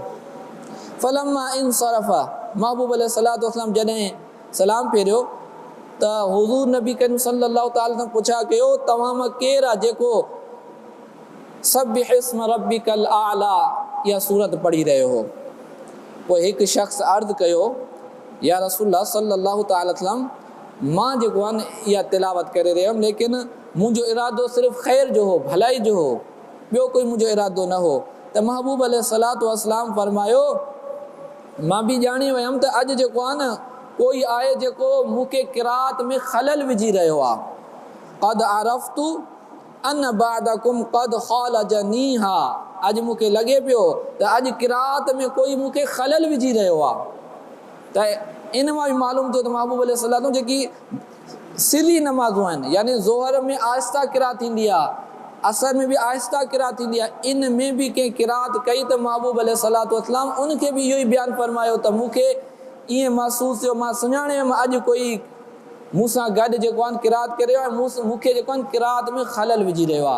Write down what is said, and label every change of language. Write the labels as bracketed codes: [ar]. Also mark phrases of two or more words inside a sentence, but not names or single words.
[ar] فلما انصرف, [sd] महबूब [ar] عليه الصلاة والسلام [sd] जॾहिं सलाम फेरियो त हुज़ूर नबी करीम [ar] صلى الله تعالى عليه وسلم [sd] पुछा कयो तव्हां मां केरु आहे जेको [ar] سبح اسم ربك الأعلى [sd] इहा सूरत पढ़ी रहियो हो। पोइ हिकु शख़्स अर्ज़ु कयो [ar] يا رسول الله صلى الله تعالى عليه وسلم, [sd] मां जेको आहे न इहा तिलावत करे रहियो हुयुमि, लेकिन मुंहिंजो इरादो सिर्फ़ु ख़ैर जो हो, भलाई जो हो, ॿियो कोई मुंहिंजो इरादो न हो। त महबूब [ar] عليه الصلاة والسلام [sd] फरमायो मां बि ॼाणी वियमि त अॼु जेको आहे न कोई आहे जेको मूंखे क़िरात में ख़लल विझी रहियो आहे। [ar] قد عرفت أن بعضكم قد خالجنيها, [sd] अॼु मूंखे लॻे पियो त अॼु क़िरात में कोई मूंखे ख़लल विझी रहियो आहे। त इन मां बि मालूम थियो त महबूब अलैहिस्सलाम जेकी सिरी नमाज़ूं आहिनि, यानी ज़ोहर में आहिस्ता क़िरात थींदी आहे, असर में भी आहिस्ता क़िरात थींदी आहे, इन में भी कंहिं क़िरात कई त महबूब [ar] عليه الصلاة والسلام [sd] उनखे बि इहो ई बयानु फरमायो त मूंखे ईअं महसूस थियो, मां सुञाणे वियुमि अॼु कोई मूंसां गॾु जेको आहे क़िरात करे रहियो आहे, मूंखे जेको आहे क़िरात में ख़लल विझी रहियो आहे।